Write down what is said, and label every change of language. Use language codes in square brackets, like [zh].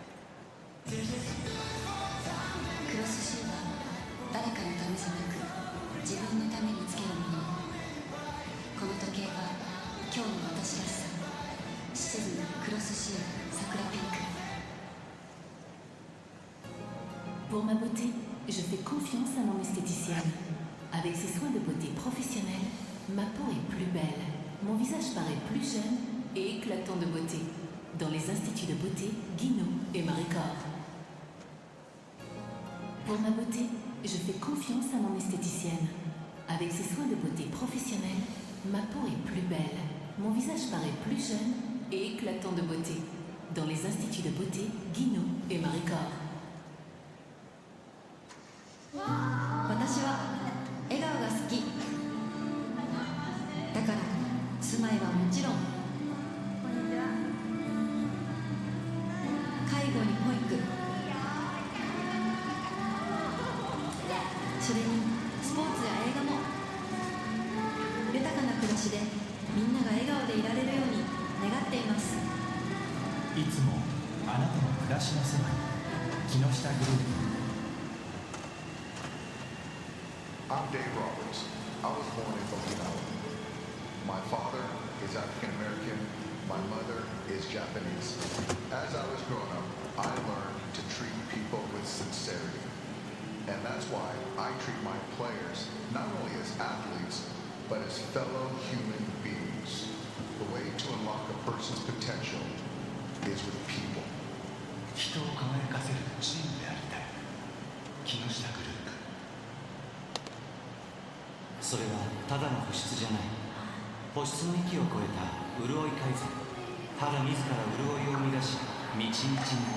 [ja] クロスシーは誰かのためじゃなく自分のためにつけるもの。この時計は今日の私らしさ。シチズンクロスシー桜ピンク。 [fr] Pour ma beauté, je fais confiance à mon esthéticienne. Avec ses soins de beauté professionnels, ma peau est plus belle, mon visage paraît plus jeune et éclatant de beauté. Dans les instituts de beauté, Guino et Marie-Corps. Pour ma beauté, je fais confiance à mon esthéticienne. Avec ses soins de beauté professionnels, ma peau est plus belle, mon visage paraît plus jeune et éclatant de beauté. Dans les instituts de beauté, Guino et Marie-Corps. [ja] 私は笑顔が好きだから住まいはもちろん介護に保育それにスポーツや映画も豊かな暮らしでみんなが笑顔でいられるように願っています。いつもあなたの暮らしのそばに木下グループ。 [en] I'm Dave Roberts. I was born in Okinawa. My father is African American. My mother is Japanese. As I was growing up, I learned to treat people with sincerity. And that's why I treat my players not only as athletes, but as fellow human beings. The way to unlock a person's potential is with people. [ja] 人を輝かせるチームでありたい。木下グループ。それはただの保湿じゃない。保湿の域を超えた潤い改善。肌自ら潤いを生み出し、みちみちに。